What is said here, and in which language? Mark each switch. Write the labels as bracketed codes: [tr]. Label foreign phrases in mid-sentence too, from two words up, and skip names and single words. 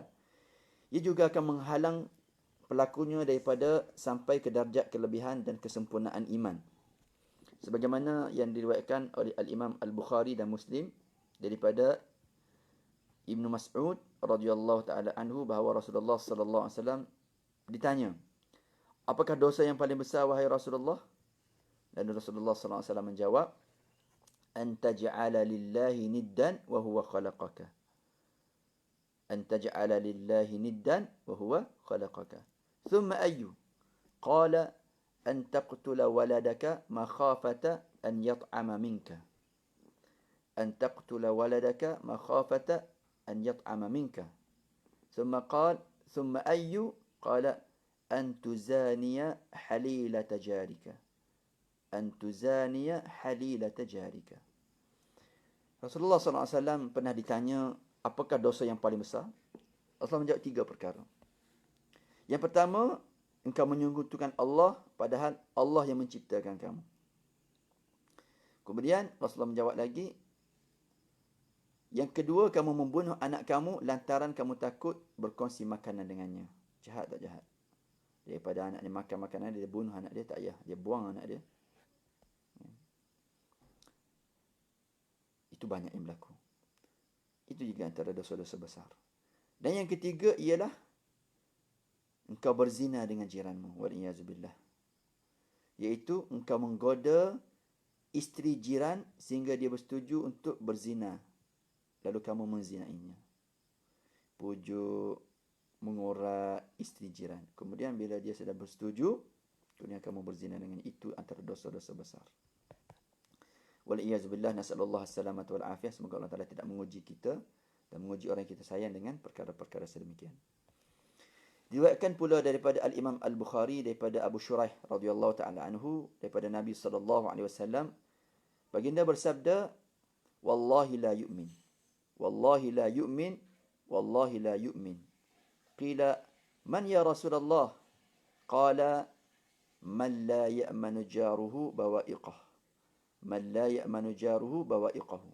[ms] Ia juga akan menghalang pelakunya daripada sampai ke darjat kelebihan dan kesempurnaan iman. Sebagaimana yang diriwayatkan oleh Al-Imam Al-Bukhari dan Muslim daripada Ibnu Mas'ud [ar] رضي الله تعالى عنه [ms] bahawa Rasulullah [ar] صلى الله عليه وسلم [ms] ditanya, "Apakah dosa yang paling besar wahai Rasulullah?" Dan Rasulullah [ar] صلى الله عليه وسلم [ms] menjawab, [ar] "أن تجعل لله ندا وهو خلقك." أن تجعل لله ندا وهو خلقك. ثم أي? قال أن تقتل ولدك مخافة أن يطعم منك. أن تقتل ولدك مخافة أن يطعم منك. ثم قال ثم أي? قال أن تزاني حليلة جارك. أن تزاني حليلة جارك. [ms] Rasulullah SAW pernah ditanya, apakah dosa yang paling besar? Rasulullah menjawab 3 perkara. Yang pertama, engkau menyekutukan Allah padahal Allah yang menciptakan kamu. Kemudian Rasulullah menjawab lagi, yang kedua, kamu membunuh anak kamu lantaran kamu takut berkongsi makanan dengannya. Jahat tak jahat? Daripada anak dia makan makanan, dia bunuh anak dia, tak payah. Dia buang anak dia. Itu banyak yang berlaku. Itu juga antara dosa-dosa besar. Dan yang ketiga ialah engkau berzina dengan jiranmu. Waliyazubillah. Iaitu engkau menggoda isteri jiran sehingga dia bersetuju untuk berzina. Lalu kamu menzinainya. Pujuk, mengorak isteri jiran. Kemudian bila dia sudah bersetuju, kemudian kamu berzina dengan itu antara dosa-dosa besar. [ar] والعياذ بالله، نسأل الله السلامة والعافية. [ms] Semoga Allah Ta'ala tidak menguji kita dan menguji orang yang kita sayang dengan perkara-perkara sedemikian. Diriwayatkan pula daripada Al-Imam Al-Bukhari daripada Abu Shuraih [ar] رضي الله تعالى عنه [ms] daripada Nabi [ar] صلى الله عليه وسلم, [ms] baginda bersabda, [ar] والله لا يؤمن، والله لا يؤمن، والله لا يؤمن. قيل من يا رسول الله? قال من لا يأمن جاره بوائقه، من لا يأمن جاره بوائقه.